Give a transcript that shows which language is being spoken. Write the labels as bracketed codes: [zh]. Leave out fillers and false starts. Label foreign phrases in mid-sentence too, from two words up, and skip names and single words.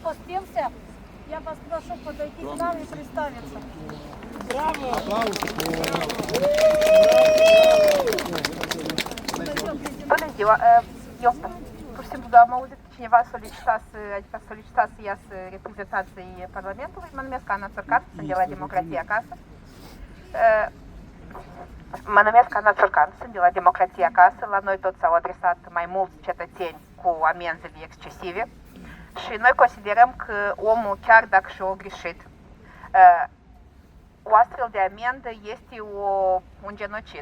[ru] распустился. Я вас прошу подойти к нам и представиться. Браво! [ro] Bună ziua! Eu pur și simplu am auzit că cineva solicitase ea reprezentanții Parlamentului. Mă numesc Ana Țurcan, sunt de la Democrația Acasă. La noi tot s-au adresat mai mulți cetățeni cu amenzile excesive și noi considerăm că omul, chiar dacă și-a greșit, o astfel de amendă este un genocid.